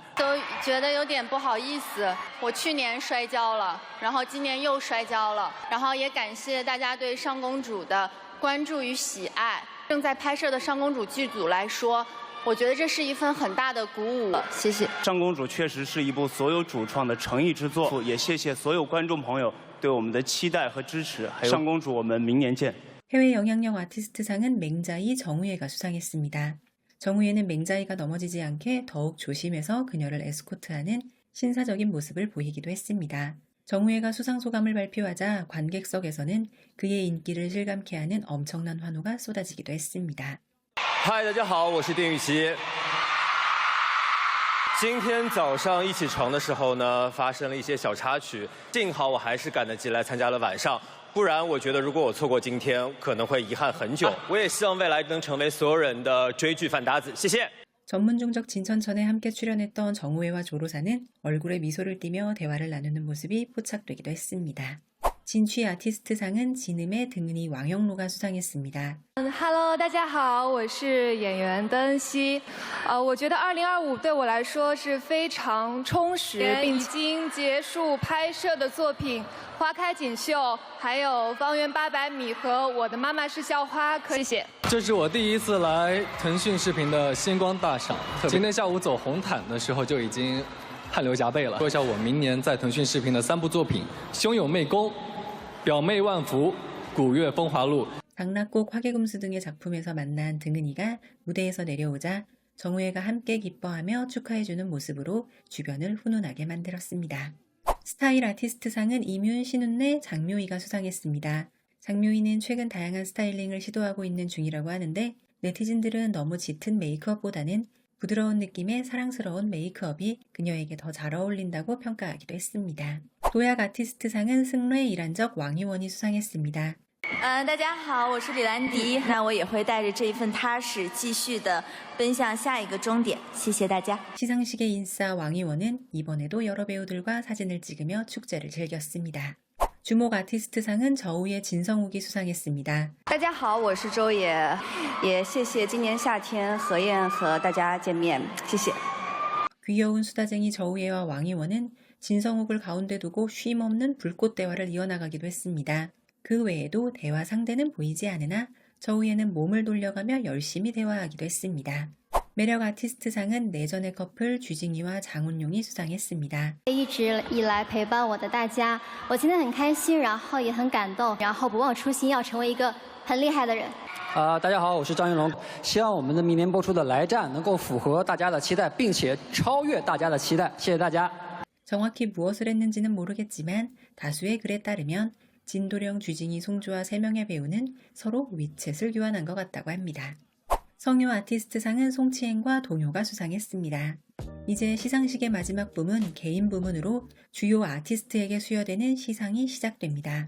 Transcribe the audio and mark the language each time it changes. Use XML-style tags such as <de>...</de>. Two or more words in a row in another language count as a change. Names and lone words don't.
<zh>都觉得有点不好意思，我去年摔跤了，然后今年又摔跤了，然后也感谢大家对上公主的关注与喜爱。正在拍摄的上公主剧组来说，我觉得这是一份很大的鼓舞。谢谢。上公主确实是一部所有主创的诚意之作，也谢谢所有观众朋友对我们的期待和支持。还有上公主，我们明年见。</zh> <ko>해외 영향력 아티스트상은 맹자이 정우혜가 수상했습니다. 정우혜는 맹자이가 넘어지지 않게 더욱 조심해서 그녀를 에스코트하는 신사적인 모습을 보이기도 했습니다. 정우혜가 수상 소감을 발표하자 관객석에서는 그의 인기를 실감케 하는 엄청난 환호가 쏟아지기도 했습니다.</ko> <zh>嗨，大家好，我是丁禹兮。今天早上一起床的时候呢，发生了一些小插曲，幸好我还是赶得及来参加了晚上，不然我觉得如果我错过今天，可能会遗憾很久。我也希望未来能成为所有人的追剧饭搭子，谢谢。</zh> <ko>전문중적 진천천에 함께 출연했던 정우혜와 조로사는 얼굴에 미소를 띠며 대화를 나누는 모습이 포착되기도 했습니다. 진취 아티스트상은 진음의 등은이 왕영로가 수상했습니다.</ko> <zh>Hello， 大家好，我是演员登熙。我觉得2025对我来说是非常充实，已经结束拍摄的作品《花开锦绣》，还有《方圆800米》和《我的妈妈是校花》。谢谢。这是我第一次来腾讯视频的星光大赏，今天下午走红毯的时候就已经汗流浃背了。说一下我明年在腾讯视频的3部作品：《兄友妹宫》、《表妹万福》、《古月风华录》。</zh> <ko>당락곡 화개금수 등의 작품에서 만난 등은이가 무대에서 내려오자 정우혜가 함께 기뻐하며 축하해주는 모습으로 주변을 훈훈하게 만들었습니다. 스타일 아티스트상은 이뮨, 신운래, 장묘이가 수상했습니다. 장묘이는 최근 다양한 스타일링을 시도하고 있는 중이라고 하는데 네티즌들은 너무 짙은 메이크업보다는 부드러운 느낌의 사랑스러운 메이크업이 그녀에게 더 잘 어울린다고 평가하기도 했습니다. 도약 아티스트상은 승래, 이란적, 왕희원이 수상했습니다.</ko> <zh>大家好，我是李兰迪。那我也会带着这一份踏实，继续的奔向下一个终点。谢谢大家。</zh> <ko>시상식의 인싸 왕희원은 이번에도 여러 배우들과 사진을 찍으며 축제를 즐겼습니다. 주목 아티스트상은 저우의 진성욱이 수상했습니다.</ko> <zh>大家好，我是周也，也谢谢今年夏天何燕和大家见面，谢谢。</zh> <ko>귀여운 수다쟁이 저우예와 왕희원은 진성욱을 가운데 두고 쉼없는 불꽃 대화를 이어나가기도 했습니다. 그 외에도 대화 상대는 보이지 않으나 저우예는 몸을 돌려가며 열심히 대화하기도 했습니다. 매력 아티스트상은 내전의 커플 쥐징이와 장훈용이 수상했습니다.</ko> <zh>一直以来陪伴我的大家，我今天很开心，然后也很感动，然后不忘初心，要成为一个很厉害的人。大家好，我是张云龙，希望我们的明年播出的《来战》能够符合大家的期待，并且超越大家的期待。谢谢大家。</zh> <ko>정확히 무엇을 했는지는 모르겠지만 다수의 글에 따르면 진도령, 쥐징이, 송주와 3명의 배우는 서로 위챗을 교환한 것 같다고 합니다. 성효 아티스트상은 송치행과 동효가 수상했습니다. 이제 시상식의 마지막 부문, 개인 부문으로 주요 아티스트에게 수여되는 시상이 시작됩니다.</ko>